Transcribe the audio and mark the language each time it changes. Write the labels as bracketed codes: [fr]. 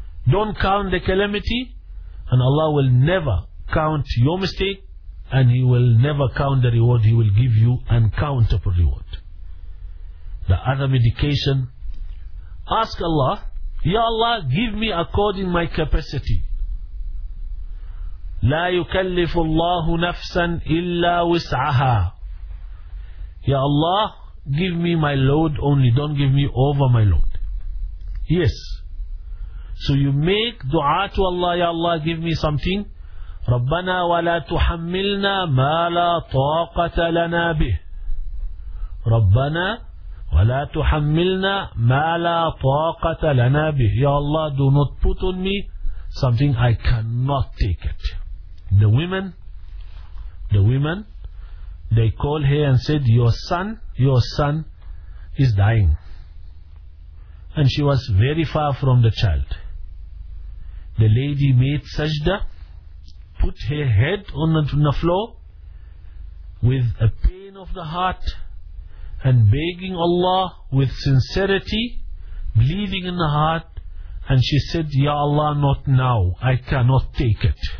[en] Don't count the calamity, and Allah will never count your mistake, and He will never count the reward. He will give you uncountable reward. The other medication, ask Allah, Ya Allah, give me according my capacity. [ar] لا يكلف الله نفسا إلا وسعها. [en] Ya Allah, give me my load only. Don't give me over my load. Yes. So you make dua to Allah, Ya Allah, give me something. [ar] ربنا ولا تحملنا ما لا طاقة لنا به. ربنا ولا تحملنا ما لا طاقة لنا به. [en] Ya Allah, do not put on me something I cannot take it. The women, they call her and said, your son is dying. And she was very far from the child. The lady made sajda, put her head on the floor with a pain of the heart and begging Allah with sincerity, bleeding in the heart, and she said, Ya Allah, not now, I cannot take it.